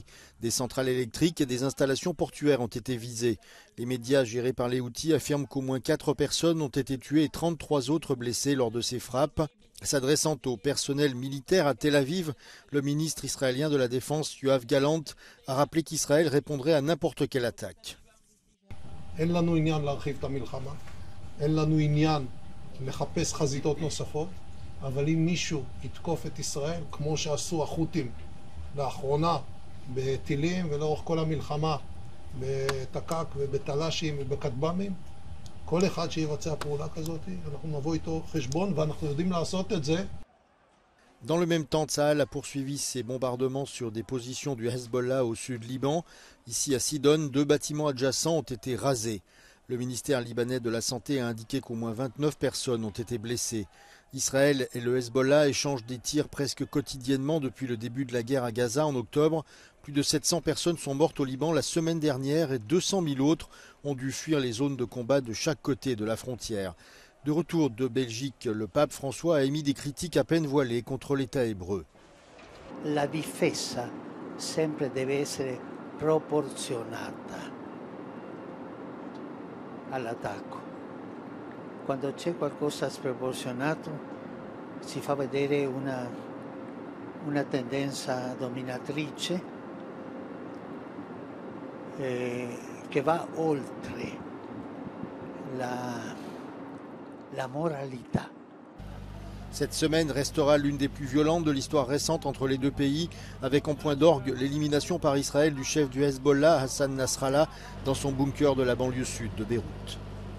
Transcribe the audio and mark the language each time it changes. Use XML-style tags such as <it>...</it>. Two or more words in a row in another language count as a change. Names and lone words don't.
<fr>Des centrales électriques et des installations portuaires ont été visées. Les médias gérés par les Houthis affirment qu'au moins 4 personnes ont été tuées et 33 autres blessées lors de ces frappes. S'adressant au personnel militaire à Tel Aviv, le ministre israélien de la Défense, Yoav Gallant, a rappelé qu'Israël répondrait à n'importe quelle attaque.</fr> <he>אין לנו עניין להרחיב את המלחמה, אין לנו עניין לחפש חזיתות נוספות, אבל אם מישהו יתקוף את ישראל, כמו שעשו החות'ים לאחרונה בטילים ולאורך כל המלחמה בתק"ק ובתל"שים ובכטב"מים, כל אחד שיבצע פעולה כזאת, אנחנו נבוא איתו חשבון ואנחנו יודעים לעשות את זה.</he> <fr>Dans le même temps, Tsahal a poursuivi ses bombardements sur des positions du Hezbollah au sud Liban. Ici à Sidon, 2 bâtiments adjacents ont été rasés. Le ministère libanais de la Santé a indiqué qu'au moins 29 personnes ont été blessées. Israël et le Hezbollah échangent des tirs presque quotidiennement depuis le début de la guerre à Gaza en octobre. Plus de 700 personnes sont mortes au Liban la semaine dernière et 200 000 autres ont dû fuir les zones de combat de chaque côté de la frontière. De retour de Belgique, le pape François a émis des critiques à peine voilées contre l'État hébreu.</fr> <it>La difesa sempre deve essere proporzionata all'attacco. Quando c'è qualcosa sproporzionato si fa vedere una tendenza dominatrice che va oltre la moralité.</it> <fr>Cette semaine restera l'une des plus violentes de l'histoire récente entre les deux pays, avec en point d'orgue l'élimination par Israël du chef du Hezbollah, Hassan Nasrallah, dans son bunker de la banlieue sud de Beyrouth.</fr>